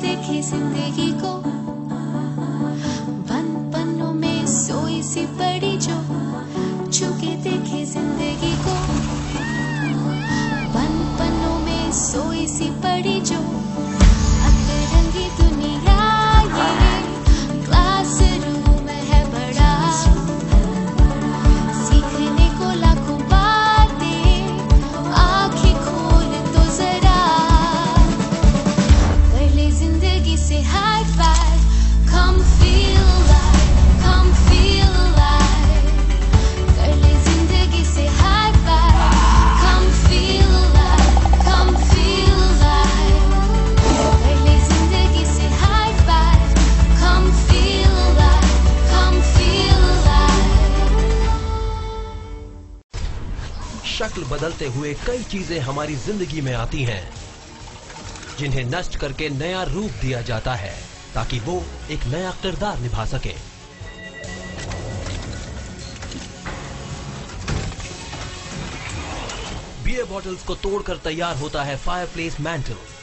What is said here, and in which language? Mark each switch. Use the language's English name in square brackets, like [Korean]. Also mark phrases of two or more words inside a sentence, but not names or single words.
[Hindi] देखे जिंदगी को, बंद पन्नों में सोई सी पड़ी जो, छुके देखे जिंदगी को, बंद पन्नों में सोई सी पड़ी जो, अतरंगी दुनिया ये क्लासरूम है बड़ा, सीखने को लाखों बातें, आंखें खोल तो जरा, कर ले जिंदगी से [English] high five, come feel alive, come feel alive, [Hindi] कर ले जिंदगी से [English] high five, come feel alive, come feel alive, [Hindi] कर ले जिंदगी से [English] high five, come feel alive, come feel alive। [Hindi] शक्ल बदलते हुए कई चीजें हमारी जिंदगी में आती हैं, जिन्हें नष्ट करके नया रूप दिया जाता है ताकि वो एक नया किरदार निभा सके। [English] beer bottles [Hindi] को तोड़कर तैयार होता है [English] fireplace mantel.